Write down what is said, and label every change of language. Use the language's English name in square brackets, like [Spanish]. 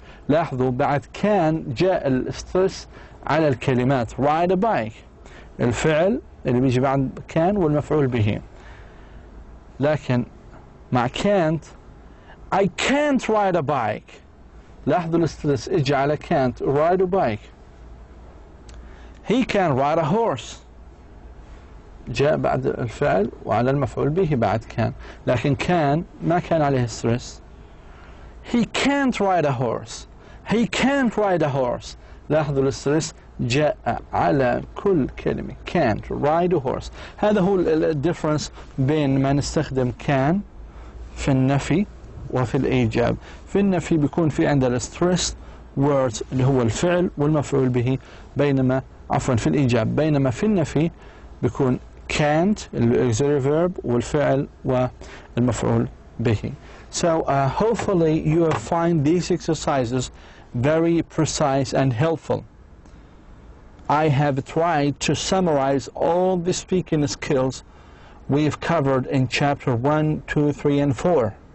[Arabic] لاحظوا بعد كان جاء الاسترس على الكلمات [English] ride a bike. [Arabic] الفعل اللي بيجي بعد كان والمفعول به. لكن مع [English] can't I can't ride a bike. [Arabic] لاحظوا الاسترس اجى على [English] can't ride a bike. He can ride a horse. [Arabic] جاء بعد الفعل وعلى المفعول به بعد كان. لكن كان ما كان عليه ستريس. [English] He can't ride a horse. He can't ride a horse. [Arabic] لاحظوا الاسترس جاء على كل كلمة. [English] Can't ride a horse. [Arabic] هذا هو الديفرنس بين ما نستخدم can في النفي وفي الإيجاب. في النفي بيكون في عندنا [English] stressed words [Arabic] اللي هو الفعل والمفعول به، بينما عفوا في الإيجاب، بينما في النفي بيكون can't الauxiliary verb والفعل والمفعول به. [English] So hopefully you will find these exercises very precise and helpful. I have tried to summarize all the speaking skills we've covered in chapter 1, 2, 3, and 4.